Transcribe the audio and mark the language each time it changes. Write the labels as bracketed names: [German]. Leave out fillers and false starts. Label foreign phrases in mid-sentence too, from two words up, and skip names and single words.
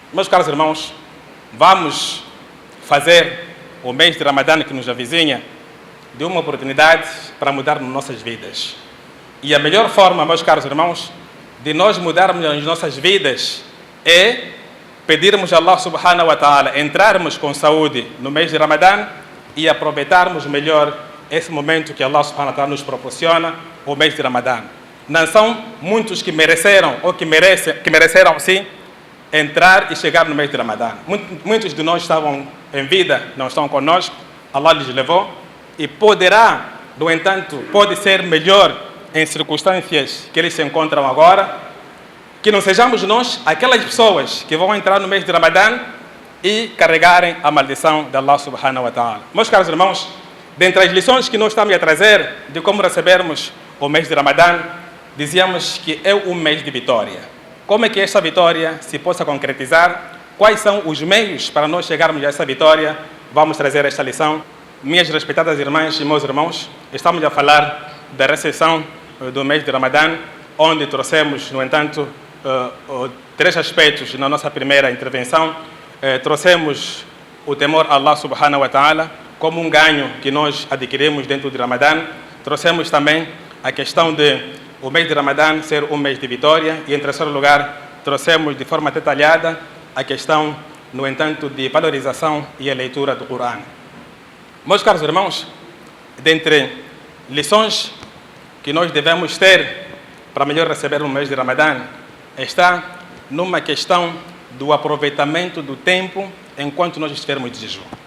[Portuguese] Meus caros irmãos, vamos fazer o mês de Ramadã que nos avizinha de uma oportunidade para mudar nossas vidas. E a melhor forma, meus caros irmãos, de nós mudarmos as nossas vidas é pedirmos a [Arabic] الله سبحانه وتعالى, [Portuguese] entrarmos com saúde no mês de Ramadã e aproveitarmos melhor esse momento que [Arabic] الله سبحانه وتعالى [Portuguese] nos proporciona, o mês de Ramadã. Não são muitos que mereceram ou que mereceram sim entrar e chegar no mês de Ramadã. Muitos de nós estavam em vida, não estão conosco, Allah lhes levou e poderá, no entanto, pode ser melhor em circunstâncias que eles se encontram agora, que não sejamos nós aquelas pessoas que vão entrar no mês de Ramadã e carregarem a maldição de [Arabic] الله سبحانه وتعالى. [Portuguese] Meus caros irmãos, dentre as lições que nós estamos a trazer de como recebermos o mês de Ramadã, dizíamos que é um mês de vitória. Como é que esta vitória se possa concretizar? Quais são os meios para nós chegarmos a essa vitória? Vamos trazer esta lição. Minhas respeitadas irmãs e meus irmãos, estamos a falar da recepção do mês de Ramadã, onde trouxemos, no entanto, 3 aspectos na nossa primeira intervenção. Trouxemos o temor a [Arabic] الله سبحانه وتعالى [Portuguese] como um ganho que nós adquirimos dentro de Ramadã. Trouxemos também a questão de o mês de Ramadã ser um mês de vitória e, em terceiro lugar, trouxemos de forma detalhada a questão, no entanto, de valorização e a leitura do Corão. Meus caros irmãos, dentre lições que nós devemos ter para melhor receber o mês de Ramadã, está numa questão do aproveitamento do tempo enquanto nós estivermos de jejum.